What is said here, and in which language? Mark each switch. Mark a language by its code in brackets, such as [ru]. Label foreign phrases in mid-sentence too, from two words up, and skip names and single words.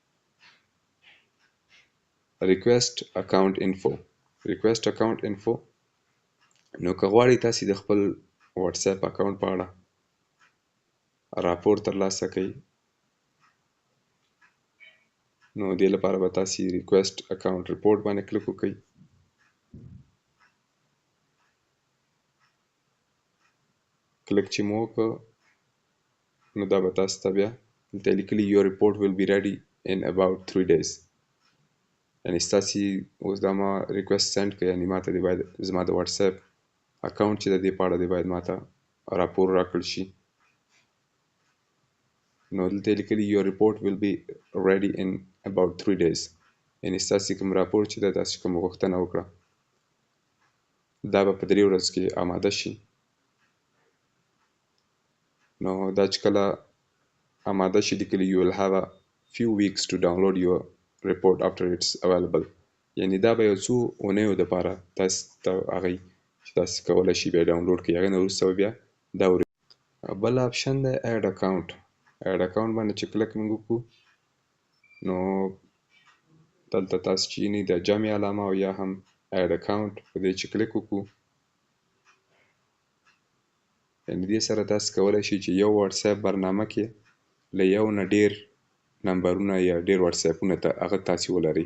[en] request account info, [ps] نو که غواړئ تاسې د خپل واتس اپ اکاونټ په اړه راپور ترلاسه کړئ، نو دې لپاره به تاسې [en] request account report [ps] باندې کلیک وکړئ. کلیک چې مو وکړ نو دا به تاسو ته بیا دلته لیکلي [en] your report will be ready in about 3 days، [ps] یعنې ستاسې اوس دا ما [en] request send [ps] کړ، یعنې ما ته دې باید زما د واتس اپ اکاونټ چې د دې په اړه دې باید ما ته راپور راکړل شي. نو دلته یې لیکلي [en] your report will be ready in about 3 days. [ps] یعنې ستاسې کوم راپور چې ده تاسې کوم غوښتنه وکړه دا به په 3 ورځو کې آماده شي. نو دا چې کله آماده شي لیکلي [en] you will have a few weeks to download your report after it's available. [ps] یعنې دا به یو څو اونیو دپاره تاسې ته هغوی چې تاسې کولی شي بیا ډاونلوډ کړئ. هغې نه وروسته به بیا دا بل آپشن دی [en] add account. add account [ps] باندې چې کلک موږ وکړو نو دلته تاسې چې یعنې د جمع علامه او یا هم [en] add account [ps] په دې چې کلک وکړو یعنې دې سره تاسې کولی شئ چې یو واتساپ برنامه کې له یو نه ډېر نمبرونه یا ډېر واتساپونه هغه تاسې ولرئ.